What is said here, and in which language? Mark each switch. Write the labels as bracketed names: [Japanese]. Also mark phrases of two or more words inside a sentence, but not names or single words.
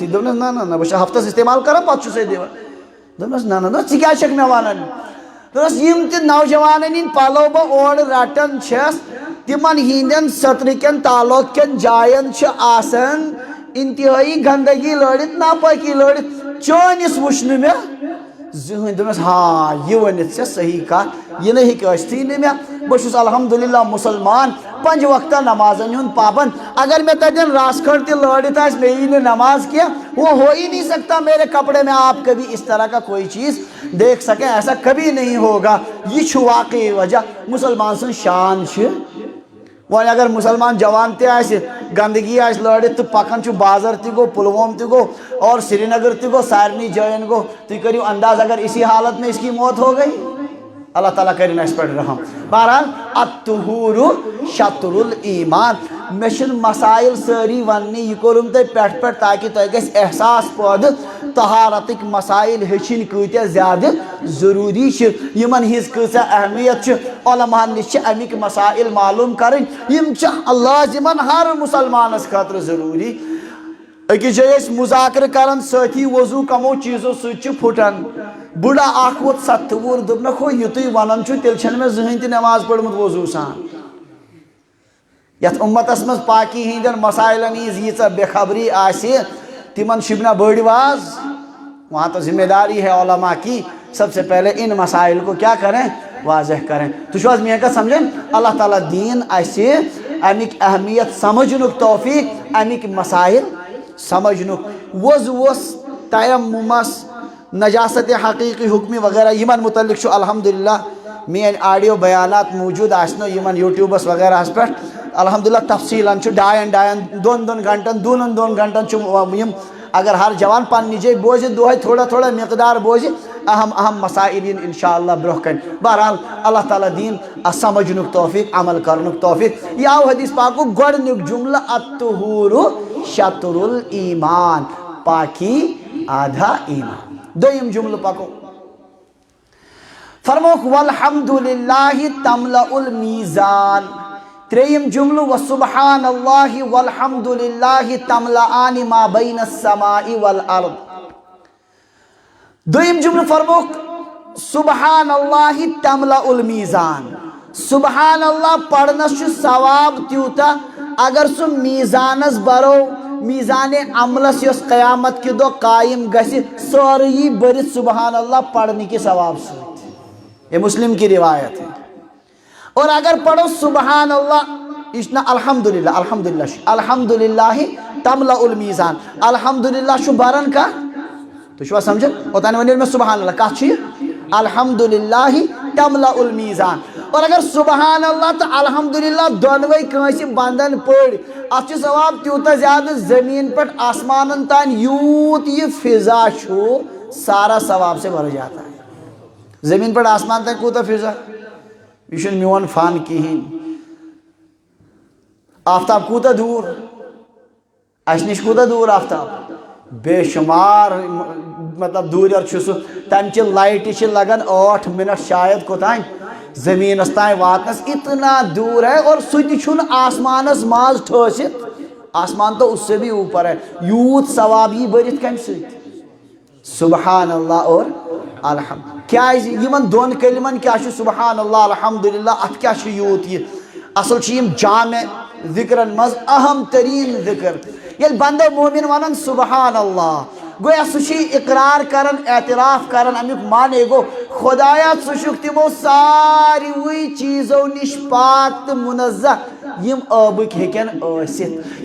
[Kashmiri] دوٚپنس نہ نہ نہ بہٕ چھُس ہفتس استعمال کران پتہٕ چھُسے دِوان دوٚپنس نہ نہ ژٕ کیٛازِ چھکھ مےٚ ونان دوٚپنس یِم تہِ نوجوانن ہٕنٛدۍ پلو بہٕ اورٕ رٹان چھس تمن ہندین سترکن تعلق کن جاین چھِ آسان انتہائی گندگی لڑت ناپاکی لڑت چٲنِس وٕچھ نہٕ مےٚ زٕہٕنۍ دوٚپنس ہاں یہ ؤنِتھ ژےٚ صحیح کتھ یہِ نہٕ ہیٚکہِ ٲسۍتھٕے نہٕ مےٚ بہت الحمدللہ مسلمان 5 وقت نمازن ہند پابند. [Urdu] اگر میں تین راس کھڑ تہ لڑت آس میں نے نماز کیا وہ ہو ہی نہیں سکتا میرے کپڑے میں آپ کبھی اس طرح کا کوئی چیز دیکھ سکیں. ایسا کبھی نہیں ہوگا. [Kashmiri] یہ واقعی وجہ مسلمان سن شان وۄنۍ اگر مسلمان جوان تہ آسہِ گندگی آسہِ لڑت تو پکان چھُ بازر تہ گو پلووم تہ گو اور سری نگر تہ گو سارنی جائن گو. تُہۍ کٔرِو انداز [Urdu] اگر اسی حالت میں اس کی موت ہو گئی. [Kashmiri] اللہ تعالیٰ کرن اس پر رحم. [Arabic] بہرحال الطہور شطر الایمان. [Kashmiri] مےٚ چھِنہٕ مسائل سٲری وننہِ یہِ کوٚرُم تۄہہِ پٮ۪ٹھ پٮ۪ٹھ تاکہِ تۄہہِ گژھِ احساس پٲدٕ طہارتٕکۍ مسائل ہیٚچھِنۍ کۭتیاہ زیادٕ ضروٗری چھِ یِمن ہِنٛز کۭژاہ اہمیت چھِ. علماہن نِش چھِ اَمِکۍ مسائل معلوٗم کَرٕنۍ یِم چھِ لازِمن ہر مُسلمانس خٲطرٕ ضروٗری. أکِس جایہِ ٲسۍ مُذاکرٕ کران سٲتھی وضوٗ کمو چیٖزو سۭتۍ چھُ پھُٹان. بُڈا اکھ ووت 70 وُہُر دوٚپنکھ ہو یہِ تُہۍ ونان چھُو تیٚلہِ چھنہٕ مےٚ زٕہٕنۍ تہِ نٮ۪ماز پٔرمٕژ وضوٗ سان. یتھ اُمتس منٛز پاکی ہِنٛدٮ۪ن مسائلن ہِنٛز ییٖژاہ بے خبری آسہِ تِمن شِبنا بٔڑۍ واز. [Urdu] وہاں تو ذمہ داری ہے علماء کی سب سے پہلے ان مسائل کو کیا کریں واضح کریں. [Kashmiri] تُہۍ چھِو حظ میٛٲنۍ کتھ سمجھان. اللہ تعالیٰ دین اسہِ امیِکۍ اہمیت سمجھنُک توفیق امیِکۍ مسائل سمجھنُک. وضوٗوس تیمُمس نجاست حقیقی حکمی وغیرہ یمن متعلق چھُ الحمدللہ میٛٲنۍ آڈیو بیانات موجود آسنو یمن یوٗٹیوٗبس وغیرہس پٮ۪ٹھ الحمدللہ تفصیلن چھُ 2 گھنٹن 2 گھنٹن چھُ یم اگر ہر جوان پننہِ جایہِ بوزِ دۄہے تھوڑا تھوڑا مقدار بوزِ اہم اہم مسائل یِن انشاءاللہ برونٛہہ کَنہِ. بہرحال اللہ تعالیٰ دین سمجھنُک توفیق عمل کرنُک توفیق. یہِ آو حدیث پاکُک گۄڈنیُک جملہٕ [Arabic] الطہور شطر الایمان. [Urdu] پاکی آدھا ایمان. [Kashmiri] دوٚیِم جملہٕ پکو فرموکھ [Arabic] والحمدللہ تملأ المیزان. [Kashmiri] ترٛیٚیِم جملہٕ [Arabic] وسبحان اللہ والحمدللہ تملأان ما بین السماء والارض. [Kashmiri] دوٚیِم جملہٕ فرموکھ [Arabic] سبحان اللہ تملأ المیزان. [Kashmiri] سبحان اللہ پڑھنس چھُ ثواب تیوٗتاہ اگر سُہ میزانس برو میزان عملس یۄس قیامت کہِ دۄہ قائم گژھِ سورُے یی بٔرِتھ سبحان اللہ پڑھنہٕ کہِ ثواب سۭتۍ. [Urdu] یہ مسلم کی روایت ہے. [Kashmiri] اور اگر پڑھو سبحان اللہ یہ چھُ نہ الحمدللہ الحمدللہ [Arabic] الحمدللہ تملأ المیزان. [Kashmiri] الحمدللہ چھُ بران کانٛہہ. تُہۍ چھِوا سمجھان اوٚتانۍ وَنیو مےٚ سبحان اللہ کتھ چھُ یہِ [Arabic] الحمدللہ تملأ المیزان. [Kashmiri] اور اگر سبحان اللہ تو الحمدللہ دۄنوَے کٲنٛسہِ بنٛدن پٔڑۍ اتھ چھُ ثواب تیوٗتاہ زیادٕ زٔمیٖن پٮ۪ٹھ آسمانن تانۍ یوٗت یہِ فضا چھُ سارا [Urdu] ثواب سے بھر جاتا ہے. [Kashmiri] زٔمیٖن پٮ۪ٹھ آسمان تانۍ کوٗتاہ فضا یہِ چھُنہٕ میون فن کِہیٖنۍ. آفتاب کوٗتاہ دوٗر اَسہِ نِش کوٗتاہ دوٗر آفتاب بے شُمار مطلب دوٗریر چھُ سُہ. تمچہِ لایٹہِ چھِ لگان 8 منٹ شاید کوٚتانۍ زمینس تانۍ واتنس [Urdu] اتنا دور ہے. [Kashmiri] اور سُہ تہِ چھُنہٕ آسمانس منٛز ٹھٲسِتھ. [Urdu] آسمان تو اس سے بھی اوپر ہے. [Kashmiri] یوٗت ثواب یی بٔرِتھ کمہِ سۭتۍ سبحان اللہ اور الحمد. کیازِ یِمن دۄن کلمن کیاہ چھُ سبحان اللہ الحمدللہ اتھ کیاہ چھُ یوٗت یہِ اصل چھِ یِم جامع ذکرن منٛز اہم تریٖن ذکر. ییٚلہِ بندٕ مومن ونان سبحان اللہ گویا سُہ چھُ اقرار کران اعتراف کران امیُک معنی گوٚو خدایا ژٕ چھُکھ تِمو ساروٕے چیٖزو نِش پاک تہٕ منزہ یِم ٲبٕکۍ ہیٚکن ٲسِتھ.